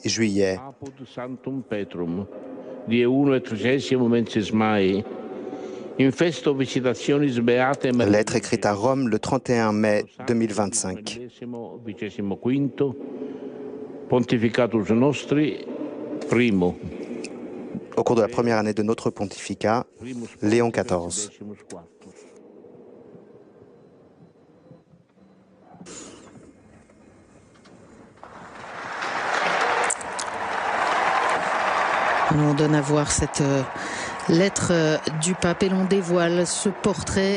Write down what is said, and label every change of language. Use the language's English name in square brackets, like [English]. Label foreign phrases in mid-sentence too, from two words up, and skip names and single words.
[French] juillet. [Latin] Apud Sanctum Petrum, die 31 mensis Mai, in festo visitationis beatem [French] Lettre écrite à Rome le 31 mai 2025. [Latin] XXV Pontificatus nostri primo. [French] Au cours de la première année de notre pontificat, Léon XIV. On donne à voir cette lettre du pape et l'on dévoile ce portrait